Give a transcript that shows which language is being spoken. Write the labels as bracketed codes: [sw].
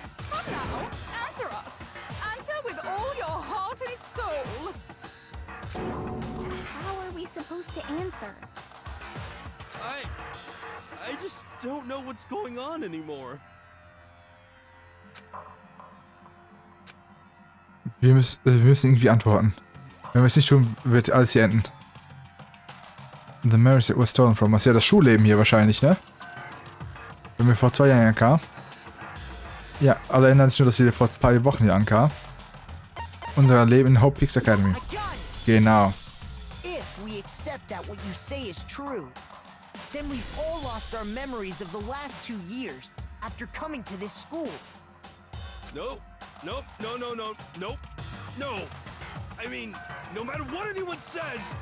[en] Come now, answer us. Answer with all your heart and soul. How are we supposed to answer? I just don't know what's going on anymore. [de] Wir müssen irgendwie antworten. Wenn wir es nicht tun, wird alles hier enden. [en] The memories that were stolen from us. [de] Ja, das Schulleben hier wahrscheinlich, ne? Wenn wir vor 2 Jahren ankamen. Ja, alle erinnern sich nur, dass wir vor ein paar Wochen hier ankamen. Unser Leben in Hope Peaks Academy. Genau. [en] If we accept that what you say is true, then we've all lost our memories of the last 2 years after coming to this school. Nope. Nope. No. Nope. No. I mean, no matter what anyone says,